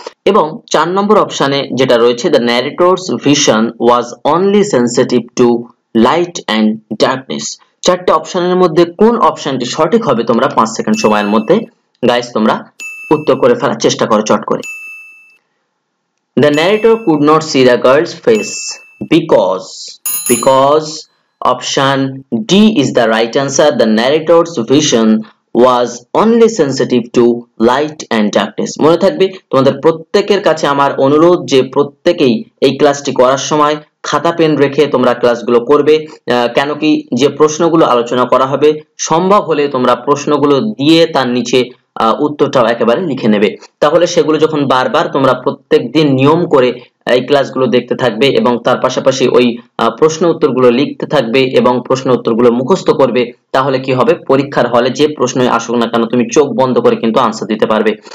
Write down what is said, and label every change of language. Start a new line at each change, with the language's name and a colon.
Bangla: এবং 4 নম্বর অপশনে যেটা রয়েছে
English: The narrator's vision was only sensitive to light and darkness.
Bangla: 4টে অপশনের মধ্যে কোন অপশনটি সঠিক হবে তোমরা 5 সেকেন্ড সময়ের মধ্যে গাইস তোমরা উত্তর করে ফেলার চেষ্টা করো চট করে।
English: The narrator could not see the girl's face because option D is the right answer. The narrator's vision was only sensitive to light and darkness.
Bangla: মনে থাকবে তোমাদের প্রত্যেকের কাছে আমার অনুরোধ যে প্রত্যেকেই এই ক্লাসটি করার সময় খাতা পেন রেখে তোমরা ক্লাসগুলো করবে, কেন কি যে প্রশ্নগুলো আলোচনা করা হবে সম্ভব হলে তোমরা প্রশ্নগুলো দিয়ে তার নিচে উত্তরটাও একেবারে লিখে নেবে। তাহলে সেগুলো যখন বারবার তোমরা প্রত্যেকদিন নিয়ম করে এই ক্লাসগুলো দেখতে থাকবে এবং তার পাশাপাশি ওই প্রশ্ন উত্তরগুলো লিখতে থাকবে এবং প্রশ্ন উত্তরগুলো মুখস্থ করবে, তাহলে কি হবে পরীক্ষার হলে যে প্রশ্নই আসুক না কেন তুমি চোখ বন্ধ করে কিন্তু আনসার দিতে পারবে।